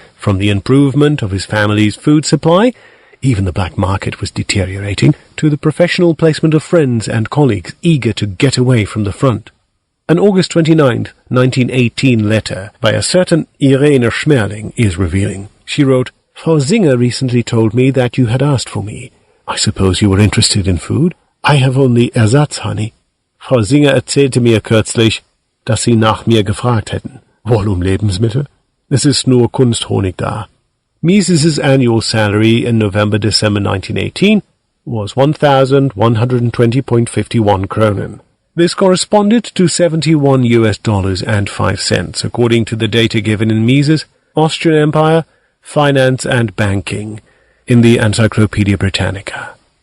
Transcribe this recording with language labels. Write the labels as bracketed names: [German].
[English] From the improvement of his family's food supply, even the black market was deteriorating, to the professional placement of friends and colleagues eager to get away from the front. An August 29, 1918 letter by a certain Irene Schmerling is revealing. She wrote, "Frau Singer recently told me that you had asked for me. I suppose you were interested in food? I have only Ersatzhoney. [German] Frau Singer erzählte mir kürzlich, dass Sie nach mir gefragt hätten. Wohl Lebensmittel? Es ist nur Kunsthonig da." [English] Mises's annual salary in November-December 1918 was 1,120.51 kronen. This corresponded to $71.05, according to the data given in Mises, Austrian Empire, Finance and Banking, in the Encyclopaedia Britannica.